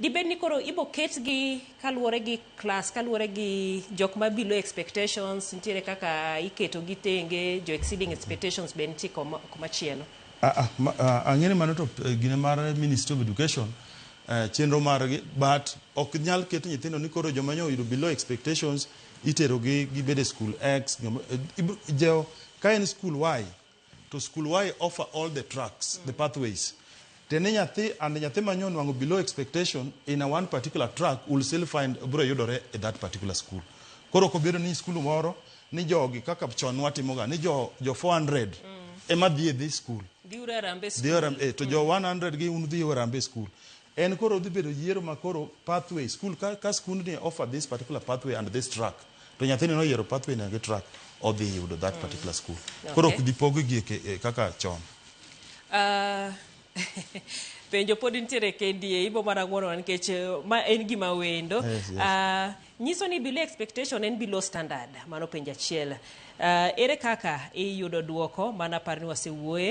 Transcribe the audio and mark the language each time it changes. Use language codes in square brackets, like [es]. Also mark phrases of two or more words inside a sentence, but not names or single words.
[luo] dibed ni koro ibo ketgi kaluwore gi class, kaluwore gi jok ma [en] below expectations, [luo] nitiere kaka iketo gi tenge, jo [en] exceeding expectations [luo] be nitie komachielo. Ang'eni mano to gine mar Ministry of Education chenro margi, but ok nyal keto nyithindo ni koro joma oyudo [en] below expectations [luo] itero gi bede school X jeo ka en [en] school Y to school Y offer all the tracks, the pathways. [luo] Tene nyathi manyo nwango [en] below expectation in a one particular track will still find [luo] bro yudore [en] at that particular school. [luo] Koro ko bedo ni school moro ni jogi kaka chon watimoga ni jo 400 ema dhi [en] this school. [luo] Diura Rambe school. Diura to jo 100 gi unu dhi Rambe school. En koro dhi bedo yiero makoro [en] pathway school [luo] ka school ni [en] offer this particular pathway and this track. [luo] To nyathini no yiero pathway na [en] track or the [luo] yudo [en] that particular school. [luo] Koro kudhi pogo gi kaka chon. Penjo pod nitiere kendie ibo mana ng'uono nikech ma en gima wendo. Nyiso ni [en] below expectation [luo] en [en] below standard, [luo] mano penjo achiel. Ere kaka iyudo duoko mana parni wasewuoye.